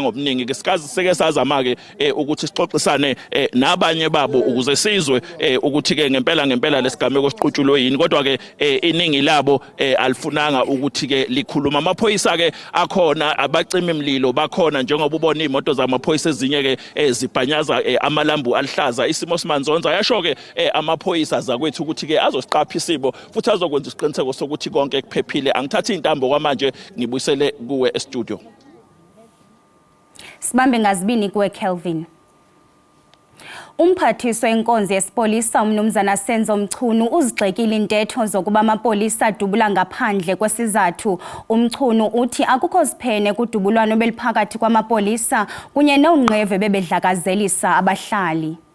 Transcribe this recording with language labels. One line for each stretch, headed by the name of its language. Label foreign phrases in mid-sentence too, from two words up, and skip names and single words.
Zulu: ngobuningi ke sikazi seke sazama ke ukuthi sixoxisane nabanye babo ukuze sizwe ukuthi ke ngempela lesigameko siqhutshulwe yini kodwa ke iningi labo alifunanga ukuthi ke likhuluma amaphoyisa ke akhona abacima imlilo bakhona njengoba ubona imoto zamaphoyisa ezinye ke zibhanyaza amalambu alihlaza isimo simanzonza yasho ke amaphoyisa zakwethu ukuthi ke azosiqapha isimo futhi azokwenza isiqiniseko sokuthi konke kuphephile angithathi intambo kwamanje ngibuyisele kuwe e-studio. Sibambe ngazibini kuwe Kelvin.
Xhosa: Umphathiswa wenkonzo yesipolisa umnumzana Senzo Mchunu uzigxekile intetho zokuba amapolisa adubula ngaphandle kwesizathu. Umchunu uthi akukho siphene kudubulwano beliphakathi kwamapolisa kunye nongqeve bebedlakazelisa abahlali.